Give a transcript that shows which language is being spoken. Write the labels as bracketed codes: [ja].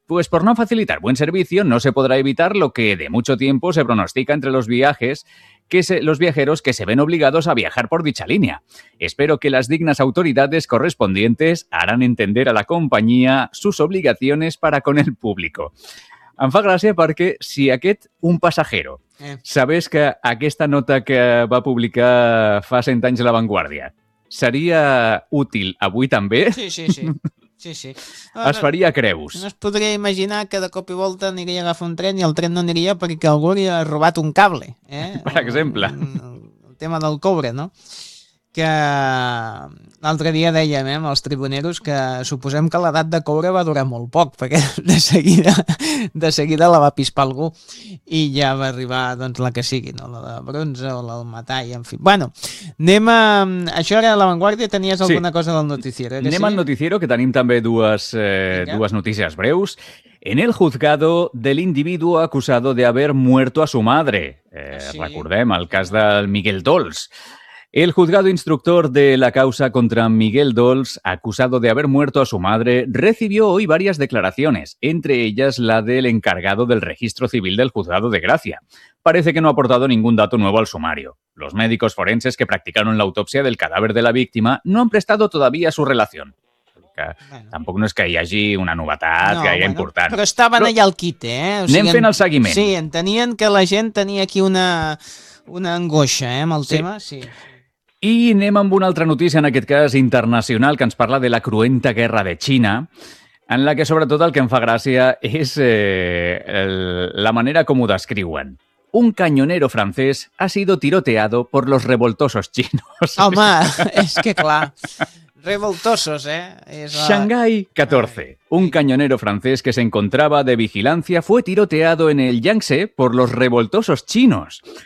[es] Pues por no facilitar buen servicio no se podrá evitar lo que de mucho tiempo se pronostica entre los viajes, que los viajeros que se ven obligados a viajar por dicha línea. Espero que las dignas autoridades correspondientes harán entender a la compañía sus obligaciones para con el público. [ca] Em fa gràcia perquè si aquest un passajero sabés que aquesta nota que va publicar fa 100 anys La Vanguardia seria útil avui també... Sí. Es faria creus. No es podria imaginar que de cop i volta aniria a agafar un tren i el tren no aniria perquè algú li ha robat un cable. Per exemple. El tema del cobre, no? Que l'altre dia dèiem amb els tribuneros que suposem que l'edat de cobre va durar molt poc, perquè de seguida la va pispar algú i ja va arribar doncs, la que sigui, no? La de bronze o la del metall, en fi. Bueno, anem a... Això era La Vanguardia, tenies sí. Alguna cosa del noticiero? Anem al noticiero, que tenim també dues notícies breus. [es] En el juzgado del individuo acusado de haber muerto a su madre. [ca] Recordem el cas del Miguel Dols. [es] El juzgado instructor de la causa contra Miguel Dols, acusado de haber muerto a su madre, recibió hoy varias declaraciones, entre ellas la del encargado del registro civil del juzgado de Gracia. Parece que no ha aportado ningún dato nuevo al sumario. Los médicos forenses que practicaron la autopsia del cadáver de la víctima no han prestado todavía su relación. [ca] Bueno. Tampoc no és que hi hagi una novetat gaire important. Però estaven allà al quite, eh? O sigui, anem fent el seguiment. Sí, entenien que la gent tenia aquí una angoixa amb el tema, sí. I anem amb una altra notícia, en aquest cas internacional, que ens parla de la cruenta guerra de Xina, en la que sobretot el que em fa gràcia és la manera com ho descriuen. [es] Un cañonero francès ha sido tiroteado por los revoltosos chinos. [ca] Home, és que clar... Revoltosos, ¿eh? [es] Shanghai 14. Un cañonero francés que se encontraba de vigilancia fue tiroteado en el Yangtze por los revoltosos chinos.